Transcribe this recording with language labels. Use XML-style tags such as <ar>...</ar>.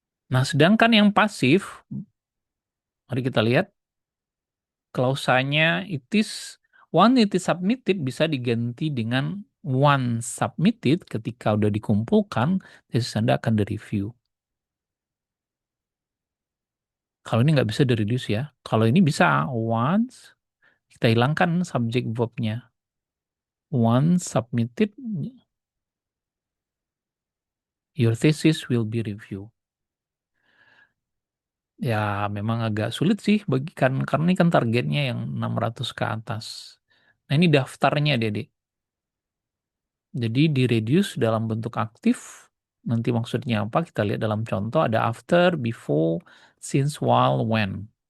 <id>Nah, sedangkan yang pasif, mari kita lihat, klausanya</id> <en>it is, one it is submitted</en> <id>bisa diganti dengan</id> <en>one submitted</en> <id>ketika udah dikumpulkan, tesis Anda akan direview. Kalau ini nggak bisa di-reduce ya. Kalau ini bisa, once, kita hilangkan subjek verb-nya.</id> <en>Once submitted, your thesis will be reviewed.</en> <id>Ya, memang agak sulit sih karena ini kan targetnya yang 600 ke atas. Nah, ini daftarnya, Dede. Jadi di-reduce dalam bentuk aktif. Nanti maksudnya apa? Kita lihat dalam contoh ada after, before, since, while, when.</id>